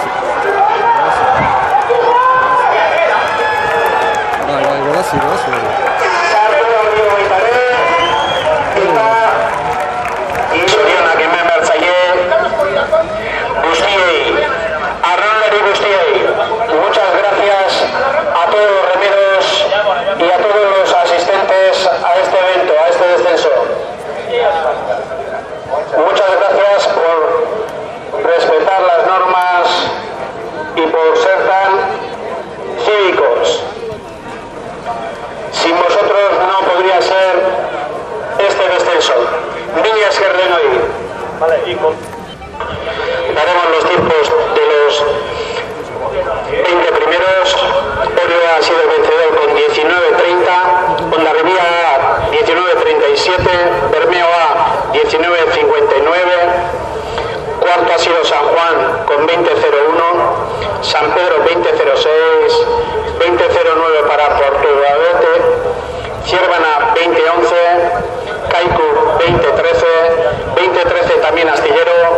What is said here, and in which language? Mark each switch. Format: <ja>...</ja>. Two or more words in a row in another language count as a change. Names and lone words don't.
<eu>Sartu da hori baitare, eta zorionak hemen bertzaile guztiei, arrolari guztiei.</eu> <es>Muchas gracias a todos los remeros y a todos los asistentes a este evento, a este descenso. Muchas gracias por respetar las normas y por ser tan cívicos. Sin vosotros no podría ser este descenso.</es> <eu>Mila esker denoi.</eu> <es>Daremos los tiempos de los 20 primeros. Orio ha sido el vencedor con 19.30, Hondarribia 19.37, Bermeo A 19.59, cuarto ha sido San Juan con 20.01, San Pedro 20.06, 20.09 para Portugalete, Ciervana 20.11, Kaiku 20.13, 20.13 también Astillero,</es>